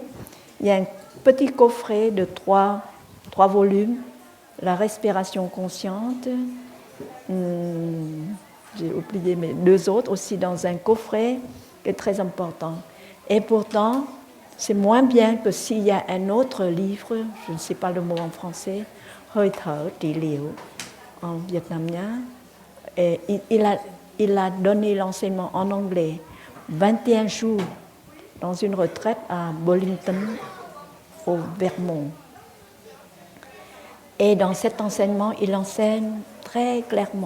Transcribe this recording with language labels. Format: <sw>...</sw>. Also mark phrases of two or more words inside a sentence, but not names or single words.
<fr>Il y a un petit coffret de 3 volumes, La respiration consciente. J'ai oublié mes 2 autres aussi dans un coffret qui est très important. Et pourtant, c'est moins bien que s'il y a un autre livre, je ne sais pas le mot en français,</fr> <vi>Hơi thở trị liệu</vi> <fr>en vietnamien. Et il a donné l'enseignement en anglais 21 jours dans une retraite à Burlington, au Vermont. Et dans cet enseignement, il enseigne très clairement.</fr>